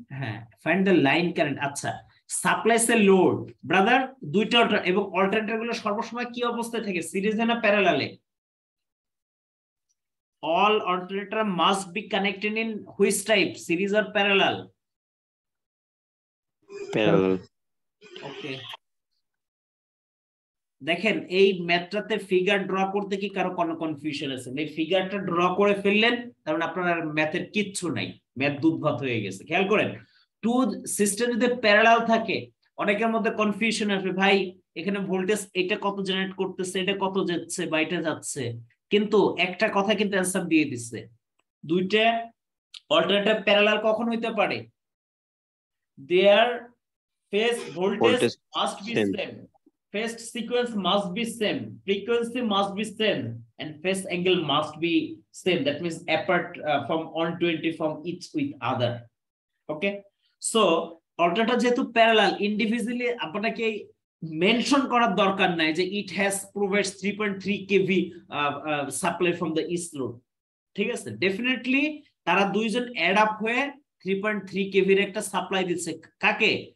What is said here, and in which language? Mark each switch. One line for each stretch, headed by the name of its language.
Bangla: হ্যাঁ,
English: Find the line current.
Bangla: আচ্ছা, supplies এ load, brother দুইটা এবং অল্টারনেটর গুলো সর্বসময় কি অবস্থায় থাকে, সিরিজে না প্যারালালে?
English: All alternator must be connected in which type, series or parallel? Parallel.
Bangla: Okay, দেখেন এই ম্যাথটাতে ফিগার ড্র করতে কি কারো কোনো কনফিউশন আছে? এই ফিগারটা ড্র করে ফেললেন কারণ আপনার ম্যাথের কিচ্ছু নাই, ম্যাথ দুধভাত হয়ে গেছে। খেয়াল করেন, টু সিস্টেম যদি প্যারালাল থাকে অনেকের মধ্যে কনফিউশন আসবে, ভাই এখানে ভোল্টেজ এটা কত জেনারেট করতেছে, এটা কত যাচ্ছে বা এটা যাচ্ছে, কিন্তু একটা কথা কিন্তু অ্যানসার দিয়ে দিচ্ছে, দুইটা অল্টারনেটিভ প্যারালাল কখন হইতে পারে?
English: Their phase voltage must be same, phase sequence must be same, frequency must be same, and phase angle must be same. That means apart from 120 from each with other.
Bangla: Okay, so alternator যেহেতু parallel, individually আপনাকে mention করার দরকার নাই যে
English: It has provides 3.3 kV supply from the east load.
Bangla: ঠিক আছে, definitely তারা দুইজন অ্যাড আপ হয়ে 3.3 কেভির একটা সাপ্লাই দিচ্ছে। কাকে?